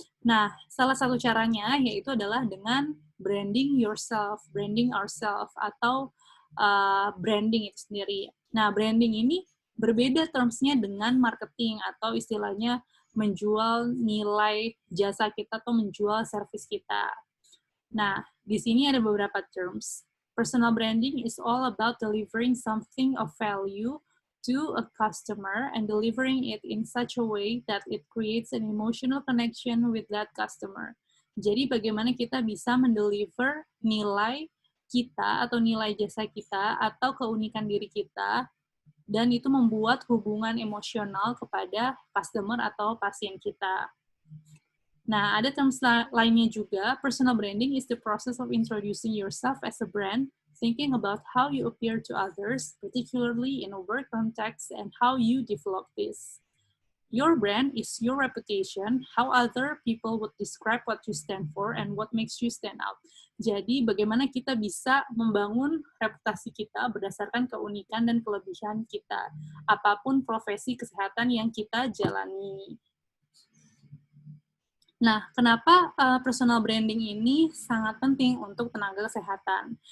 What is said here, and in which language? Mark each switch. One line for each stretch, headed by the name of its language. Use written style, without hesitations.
Indonesian: Nah, salah satu caranya yaitu adalah dengan
English: branding yourself, branding ourselves,
Indonesian: atau branding itu sendiri. Nah, branding ini berbeda terms-nya dengan marketing atau istilahnya menjual nilai jasa kita atau menjual service kita. Nah, di sini ada beberapa terms.
English: Personal branding is all about delivering something of value to a customer and delivering it in such a way that it creates an emotional connection with that customer.
Indonesian: Jadi bagaimana kita bisa mendeliver nilai kita atau nilai jasa kita atau keunikan diri kita, dan itu membuat hubungan emosional kepada customer atau pasien kita. Nah, ada terms lainnya juga.
English: Personal branding is the process of introducing yourself as a brand thinking about how you appear to others, particularly in a work context, and how you develop this. Your brand is your reputation, how other people would describe what you stand for, and what makes you stand out.
Indonesian: Jadi, bagaimana kita bisa membangun reputasi kita berdasarkan keunikan dan kelebihan kita, apapun profesi kesehatan yang kita jalani. Nah, kenapa personal branding ini sangat penting untuk tenaga kesehatan?